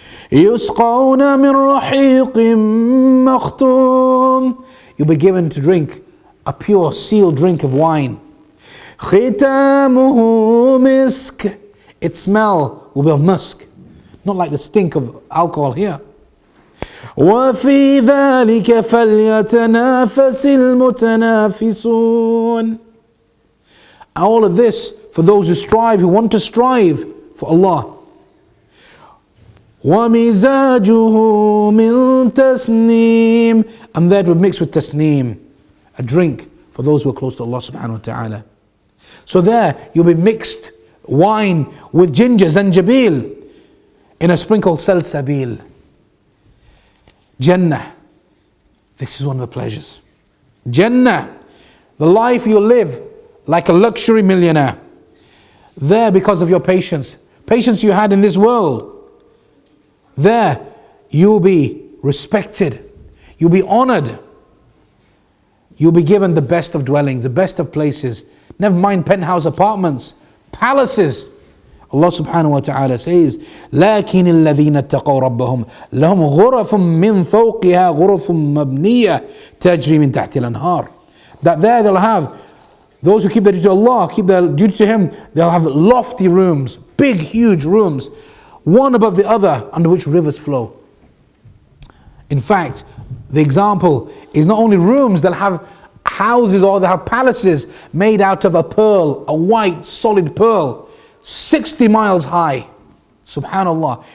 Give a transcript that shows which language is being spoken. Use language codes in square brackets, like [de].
[ar] يُسْقَوْنَ مِنْ رَحِيقٍ مَخْتُومٍ. [en] You'll be given to drink a pure sealed drink of wine. [ar] ختامه مسك. [en] Its smell will be of musk, not like the stink of alcohol here. [ar] وفي ذلك فليتنافس المتنافسون. [en] All of this for those who strive, who want to strive for Allah. [ar] ومزاجه من تسنيم. [en] And that will mix with tasneem, a drink for those who are close to Allah subhanahu wa ta'ala. So there you'll be mixed wine with ginger, zanjabil, in a spring called salsabil. Jannah, this is one of the pleasures. Jannah, the life you'll live like a luxury millionaire. There because of your patience you had in this world. There you'll be respected, you'll be honored, you'll be given the best of dwellings, the best of places. Never mind penthouse apartments, palaces. Allah subhanahu wa ta'ala says, [ar] لكن الذين اتقوا ربهم لهم غرف من فوقها غرف مبنية تجري من تحت الأنهار. [en] That there they'll have, those who keep their duty to Allah, keep their duty to Him, they'll have lofty rooms, big huge rooms, one above the other, under which rivers flow. In fact, the example is not only rooms, they'll have houses or they have palaces made out of a pearl, a white solid pearl, 60 miles high. Subhanallah.